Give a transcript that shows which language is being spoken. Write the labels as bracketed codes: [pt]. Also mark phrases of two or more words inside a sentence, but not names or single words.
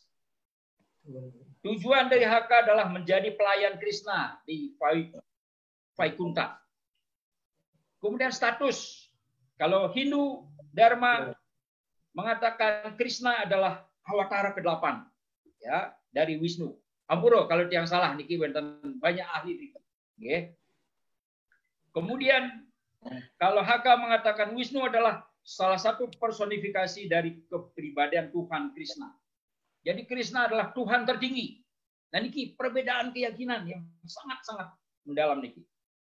[id] Tujuan dari HK adalah menjadi pelayan Krishna di Vaikunta. Kemudian status. Kalau Hindu Dharma mengatakan Krishna adalah awatara ke-8 ya, dari Wisnu. Ampura kalau yang salah [ban] niki wonten [id] banyak ahli niki. Kemudian kalau HK mengatakan Wisnu adalah salah satu personifikasi dari kepribadian Tuhan Krishna. Jadi Krishna adalah Tuhan tertinggi. Nah niki perbedaan keyakinan yang sangat-sangat mendalam niki.